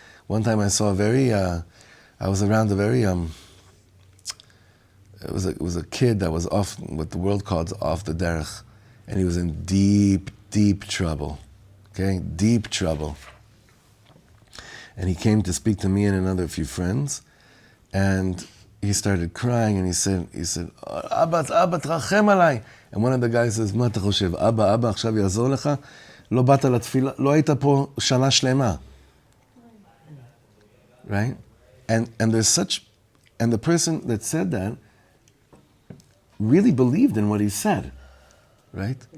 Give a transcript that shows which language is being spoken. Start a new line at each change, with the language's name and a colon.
English: One time I saw I was around a very, it was a kid that was off, what the world calls off the derech, and he was in deep, deep trouble, okay, deep trouble. And he came to speak to me and another few friends, and he started crying, and he said,
Hebrew: Abba, trachem alai.
English: And one of the guys says,
Hebrew: מה אתה חושב, Abba, עכשיו יעזור לך? לא באת לתפילה, לא היית פה שנה שלמה.
English: Right? And the person that said that really believed in what he said, right?